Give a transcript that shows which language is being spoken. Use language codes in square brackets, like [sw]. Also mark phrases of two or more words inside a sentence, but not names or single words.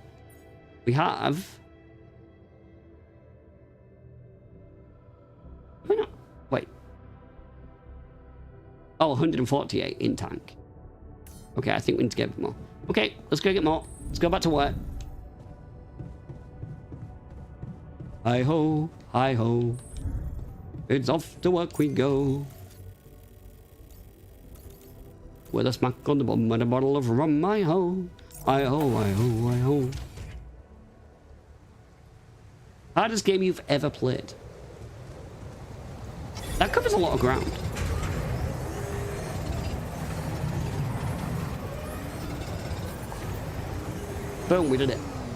[en] We have. Why not? Wait. Oh, 148 in tank. Okay, I think we need to get more. Okay, let's go get more. Let's go back to work. Hi ho, hi ho. It's off to work we go. With a smack on the bum and a bottle of rum, hi ho. Hi ho, hi ho, hi ho. Hardest game you've ever played. That covers a lot of ground. Boom, we did it.